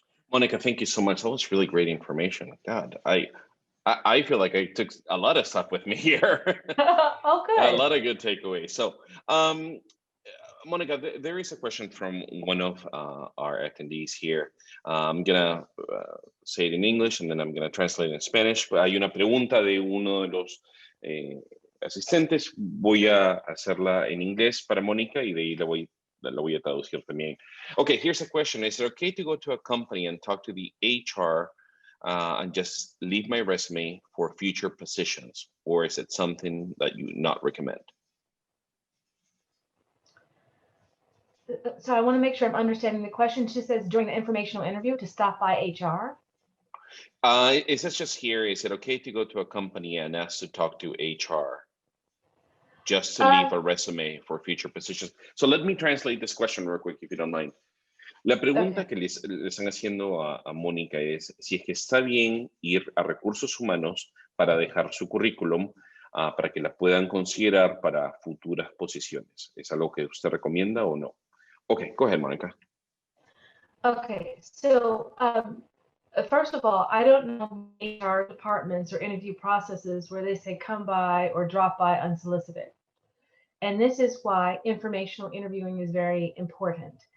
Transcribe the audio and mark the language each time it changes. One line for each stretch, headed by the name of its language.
English: Monica, thank you so much. That was really great information. God, I feel like I took a lot of stuff with me here. Oh, good. A lot of good takeaways. So, Monica, there is a question from one of our attendees here. I'm gonna say it in English and then I'm gonna translate it in Spanish.
Spanish: Hay una pregunta de uno de los asistentes. Voy a hacerla en inglés para Mónica y de ahí la voy a traducir también.
English: Okay, here's a question. Is it okay to go to a company and talk to the HR and just leave my resume for future positions? Or is it something that you not recommend? So I want to make sure I'm understanding the question. It just says during the informational interview to stop by HR. It says just here, is it okay to go to a company and ask to talk to HR? Just to leave a resume for future positions. So let me translate this question real quick, if you don't mind.
Spanish: La pregunta que le están haciendo a Mónica es si es que está bien ir a recursos humanos para dejar su currículum para que la puedan considerar para futuras posiciones. ¿Es algo que usted recomienda o no?
English: Okay, go ahead, Mónica. Okay, so first of all, I don't know HR departments or interview processes where they say come by or drop by unsolicited. And this is why informational interviewing is very important.